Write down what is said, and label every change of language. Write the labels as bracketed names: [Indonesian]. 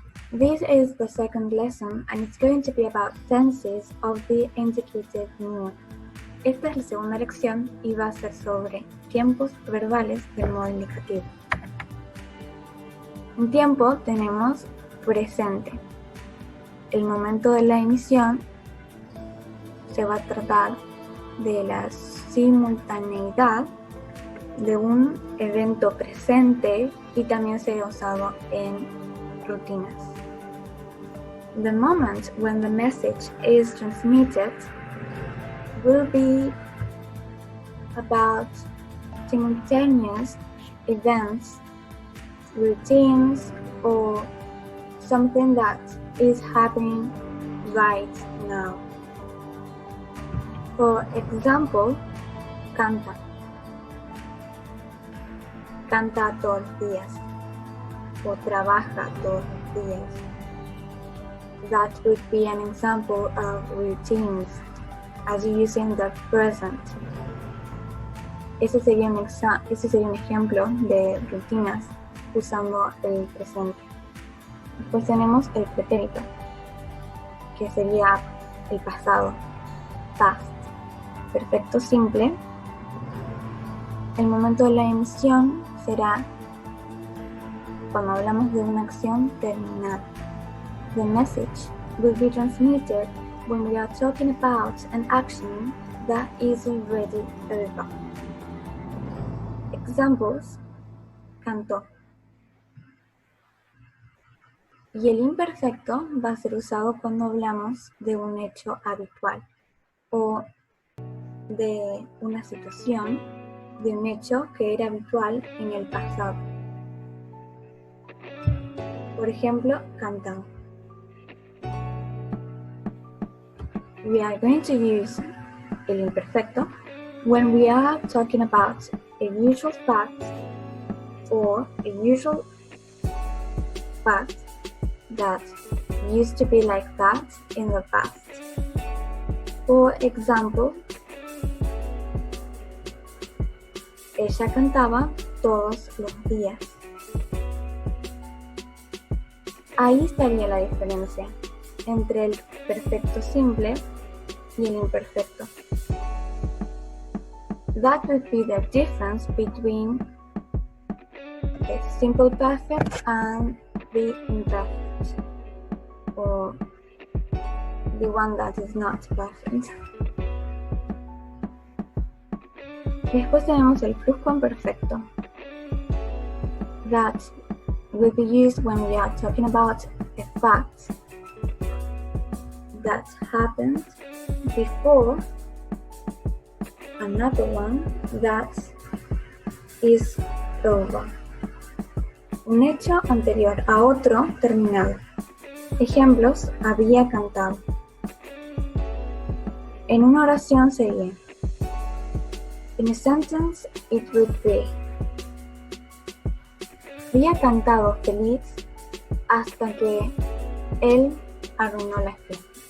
[English] This is the second lesson and it's going to be about tenses of the indicative mood. [Spanish] Esta es la segunda lección y va a ser sobre tiempos verbales del modo indicativo. En tiempo tenemos presente. El momento de la emisión se va a tratar de la simultaneidad de un evento presente y también se ha usado en rutinas. [English] The moment when the message is transmitted will be about simultaneous events, routines, or something that is happening right now. For example, canta. [Spanish] Canta todos los días o trabaja todos los días. [English] That would be an example of routines as using the present. [Spanish] Ese sería un ejemplo de rutinas usando el presente. Después tenemos el pretérito, que sería el pasado, past. Perfecto simple. El momento de la emisión será cuando hablamos de una acción terminada. [English] The message will be transmitted when we are talking about an action that is already over. Examples: cantó. [Spanish] Y el imperfecto va a ser usado cuando hablamos de un hecho habitual o de una situación, de un hecho que era habitual en el pasado. Por ejemplo, cantó. [English] We are going to use el imperfecto when we are talking about a usual fact or a usual fact that used to be like that in the past. For example, [Spanish] ella cantaba todos los días. Ahí estaría la diferencia entre el perfecto simple y el imperfecto. [English] That would be the difference between the simple perfect and the imperfect, or the one that is not perfect. [Spanish] Después tenemos el pluscuamperfecto. [English] That will be used when we are talking about a fact that happened before another one that is over. [Spanish] Un hecho anterior a otro terminado. Ejemplos: había cantado. En una oración sería: [English] in a sentence it would be: [Spanish] había cantado feliz hasta que él arruinó la fiesta.